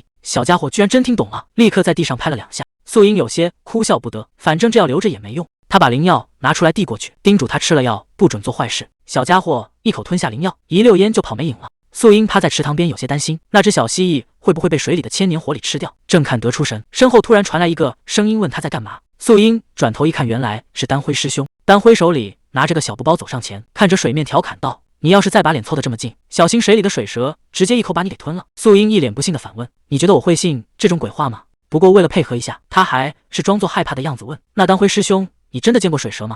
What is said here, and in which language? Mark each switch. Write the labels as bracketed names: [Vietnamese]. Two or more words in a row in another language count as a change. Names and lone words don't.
[Chinese] 小家伙居然真聽懂了，立刻在地上拍了2下。素英有些哭笑不得，反正這藥留着也沒用。他把靈藥拿出來遞過去，叮囑他吃了藥不准做壞事。小家伙一口吞下灵药，一溜烟就跑没影了。素英趴在池塘邊，有些擔心那只小蜥蜴会不會被水裡的千年火力吃掉。正看得出神，身後突然傳來一個聲音，問他在幹嘛。素英轉頭一看，原來是丹輝師兄。丹輝手裡拿着個小布包走上前，看着水面調侃道，你要是再把臉湊得這麼近，小心水裡的水蛇直接一口把你給吞了。素英一臉不信的反問，你覺得我會信這種鬼話嗎？不過為了配合一下，他還是裝作害怕的樣子問，那丹輝師兄，你真的見過水蛇嗎？